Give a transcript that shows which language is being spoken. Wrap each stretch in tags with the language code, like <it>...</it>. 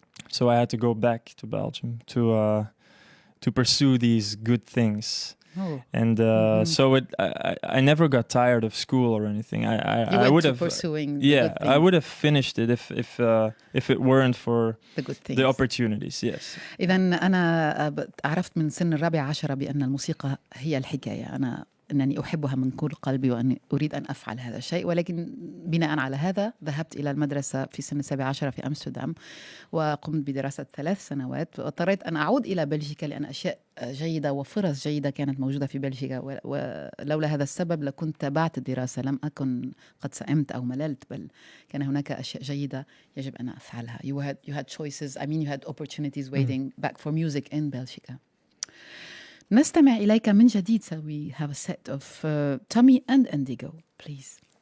<en>So I had to go back to Belgium to pursue these good things. And so I never got tired of school or anything. I would have pursuing I would have finished it if it weren't for the opportunities. Yes.</en> <ar>إذا أنا عرفت من سن 14 بأن الموسيقى هي الحكاية. أنني أحبها من كل قلبي وأني أريد أن أفعل هذا الشيء، ولكن بناء على هذا ذهبت إلى المدرسة في سن 17 في أمستردام، وقمت بدراسة 3 سنوات، واضطريت أن أعود إلى بلجيكا لأن أشياء جيدة وفرص جيدة كانت موجودة في بلجيكا، ولولا هذا السبب لكنت تابعت الدراسة، لم أكن قد سئمت أو مللت، بل كان هناك أشياء جيدة يجب أن أفعلها.</ar> <en>You had choices, you had opportunities waiting back for music in Belgica.</en> <ar>نستمع إليك من جديد.</ar> <en>So we have a set of Tommy and Indigo, please.</en>